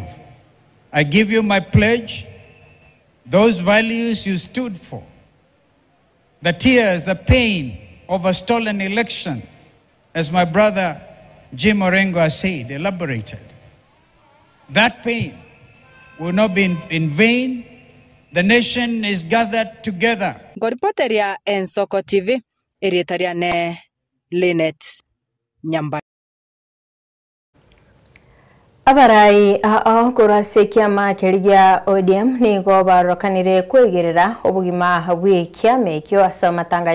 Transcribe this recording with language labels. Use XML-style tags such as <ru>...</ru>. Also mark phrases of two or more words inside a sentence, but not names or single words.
<en>I give you my pledge, those values you stood for, the tears, the pain of a stolen election, as my brother Jim Orengo has said, elaborated. That pain will not be in vain. The nation is gathered together.</en> <guz>Goripoteria Ensoko TV, Erietaria ne Linet Nyamba. Abarai kurase kiama kirigia ODM nigo barokanire kwegerera obugima bw'ekiama kyo asa matanga</guz>